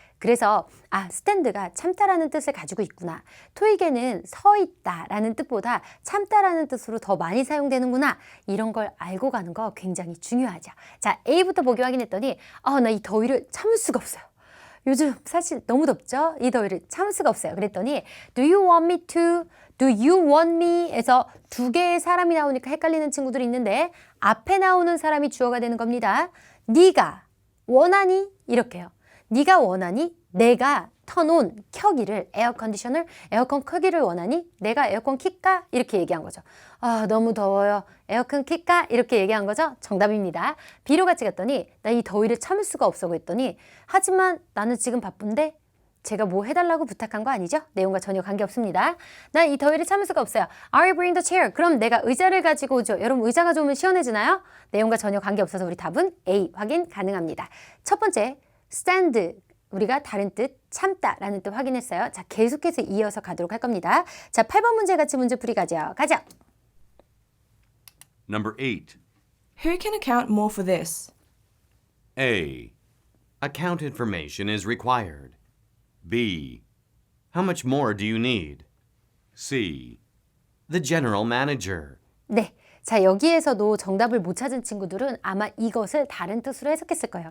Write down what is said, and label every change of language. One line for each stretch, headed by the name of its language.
Korean: 그래서 스탠드가 참다라는 뜻을 가지고 있구나. 토익에는 서 있다라는 뜻보다 참다라는 뜻으로 더 많이 사용되는구나. 이런 걸 알고 가는 거 굉장히 중요하죠. 자, A부터 보기 확인했더니 나 이 더위를 참을 수가 없어요. 요즘 사실 너무 덥죠? 이 더위를 참을 수가 없어요.
English: 그랬더니 Do you want me to? Do you want me?
Korean: 에서 두 개의 사람이 나오니까 헷갈리는 친구들이 있는데 앞에 나오는 사람이 주어가 되는 겁니다. 네가 원하니? 이렇게요. 네가 원하니? 내가 턴온 켜기를 에어컨디셔널 에어컨 켜기를 원하니? 내가 에어컨 킬까? 이렇게 얘기한 거죠. 너무 더워요. 에어컨 킬까? 이렇게 얘기한 거죠. 정답입니다. B로 같이 갔더니 나 이 더위를 참을 수가 없어 그랬더니 하지만 나는 지금 바쁜데 제가 뭐 해달라고 부탁한 거 아니죠? 내용과 전혀 관계없습니다. 나 이 더위를 참을 수가 없어요.
English: I'll bring the chair.
Korean: 그럼 내가 의자를 가지고 오죠. 여러분 의자가 좋으면 시원해지나요? 내용과 전혀 관계없어서 우리 답은 A 확인 가능합니다. 첫 번째 stand 우리가 다른 뜻 참다라는 뜻 확인했어요. 자 계속해서 이어서 가도록 할 겁니다. 자 8번 문제 같이 문제풀이 가죠. 가자.
English: Number 8. Who can account more for this? A. Account information is required. B. How much more do you need? C. The general manager.
Korean: 네. 자, 여기에서도 정답을 못 찾은 친구들은 아마 이것을 다른 뜻으로 해석했을 거예요.